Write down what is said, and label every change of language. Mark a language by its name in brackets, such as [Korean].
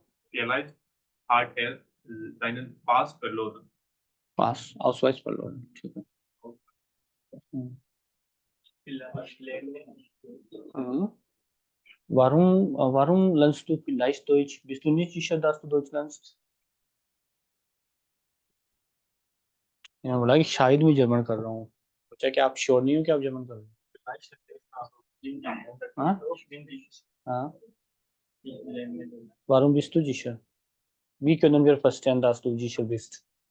[German] Vielleicht hat seinen Pass verloren. पास Ausweis verloren. [Hindi] ठीक है। [German] Warum lernst du vielleicht Deutsch? Bist du nicht sicher, dass du Deutsch lernst? [Hindi] मैंने बोला कि शायद मैं जर्मन कर रहा हूँ। सोचा कि आप श्योर नहीं हो कि आप जर्मन कर रहे हो। [German] हाँ? हाँ? Warum bist du sicher? Wie können wir verstehen, dass du sicher bist?